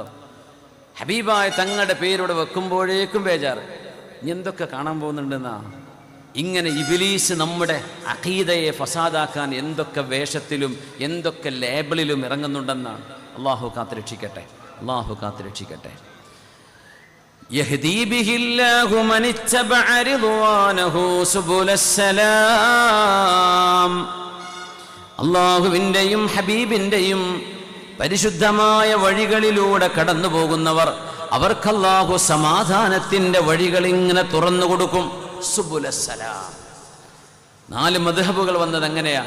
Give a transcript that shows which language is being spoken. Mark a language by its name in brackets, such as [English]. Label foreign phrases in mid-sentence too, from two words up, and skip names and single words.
[Malayalam] ഹബീബായ തങ്ങളുടെ പേരോടെ വെക്കുമ്പോഴേക്കും ബേജാറ്. ഇനി എന്തൊക്കെ കാണാൻ പോകുന്നുണ്ടെന്നാ. ഇങ്ങനെ ഇബ്ലീസ് നമ്മുടെ അഖീദയെ ഫസാദാക്കാൻ എന്തൊക്കെ വേഷത്തിലും എന്തൊക്കെ ലേബിളിലും ഇറങ്ങുന്നുണ്ടെന്നാണ്. അള്ളാഹു കാത്തുരക്ഷിക്കട്ടെ, അള്ളാഹു കാത്തുരക്ഷിക്കട്ടെ. [Arabic] يهدي به الله من اتبع رضوانه سبل السلام. [Malayalam] അല്ലാഹുവിന്റെയും ഹബീബിന്റെയും പരിശുദ്ധമായ വഴികളിലൂടെ കടന്നു പോകുന്നവർ, അവർക്ക് അല്ലാഹു സമാധാനത്തിന്റെ വഴികൾ ഇങ്ങനെ തുറന്നു കൊടുക്കും. സുബുലസ്സലാം. 4 മദ്ഹബുകൾ വന്നത് എങ്ങനെയാണ്?